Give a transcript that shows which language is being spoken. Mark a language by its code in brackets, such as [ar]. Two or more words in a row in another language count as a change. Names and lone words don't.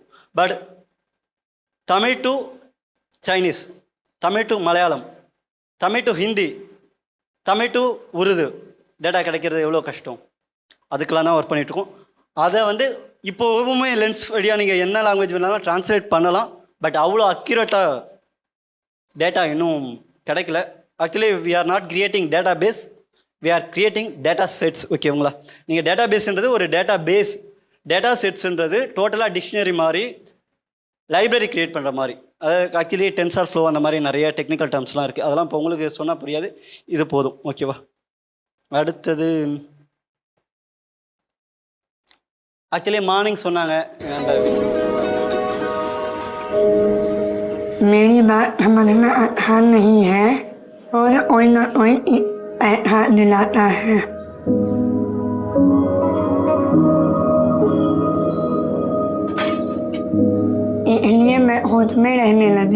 [ta] பட் தமிழ் டு சைனீஸ், தமிழ் டு மலையாளம், தமிழ் டு ஹிந்தி, தமிழ் டு உருது டேட்டா கிடைக்கிறது எவ்வளோ கஷ்டம். அதுக்கெல்லாம் தான் ஒர்க் பண்ணிகிட்ருக்கோம். அதை வந்து இப்போவுமே லென்ஸ் வழியாக நீங்கள் என்ன லாங்குவேஜ் வேணாலும் ட்ரான்ஸ்லேட் பண்ணலாம். பட் அவ்வளோ அக்யூரேட்டாக டேட்டா இன்னும் கிடைக்கல. [en] Actually we are not creating data base, we are creating data sets. [ta] ஓகேங்களா? நீங்கள் [en] data base [ta] ஒரு [en] data base, data sets [ta] டோட்டலாக டிக்ஷனரி மாதிரி [en] library create [ta] பண்ணுற மாதிரி. அது ஆக்சுவலி டென்சார் ஃப்ளோ அந்த மாதிரி நிறைய [en] technical terms [ta] இருக்குது. அதெல்லாம் இப்போ உங்களுக்கு சொன்னால் புரியாது, இது போதும். ஓகேவா? அடுத்தது [en] actually morning [ta] சொன்னாங்க அந்த [hi] मेरी बात समझना आसान नहीं है और कोई ना कोई पैसा दिलाता है। इसलिए मैं खुद में रहने लगी।